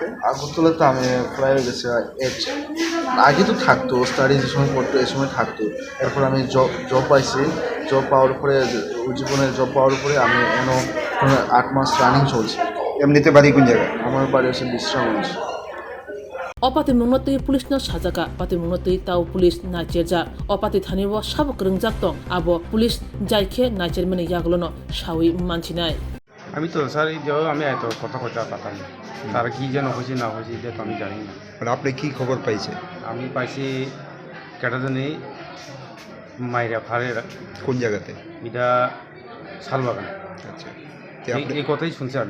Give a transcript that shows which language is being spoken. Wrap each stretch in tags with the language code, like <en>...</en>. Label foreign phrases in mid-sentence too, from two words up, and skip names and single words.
<bn>আগরতলাতে আমি প্রায় হয়ে গেছে আগে তো থাকতো, স্টাডি যে সময় পড়তো এই সময় থাকতো। এরপর আমি জব পাইছি। জব পাওয়ার পরে উজ্জীবনের জব পাওয়ার পরে আমি এনো 8 মাস রানিং চলছে। এমনিতে বাড়ি কোন জায়গায়? আমার বাড়ি হচ্ছে বিশ্রামগঞ্জ।</bn> <trp>Opati mungatui pulis no sajaka, pati mungatui tau pulis na cerja, opati thanibo sabok rengjak tong, abo pulis jaike na cermani yaglono shawi manchinai.</trp> <bn>আমি তো স্যার এই যে আমি এত কথা পাতাম না, তারা কি যেন হয়েছে না হয়েছে এটা তো আমি জানি না। মানে আপনি কি খবর পাইছে? আমি পাইছি কেটাজনে মাইরা ফারে। কোন জায়গাতে? এটা শালবাগান। আচ্ছা, এই কথাই শুনছি আমি।</bn>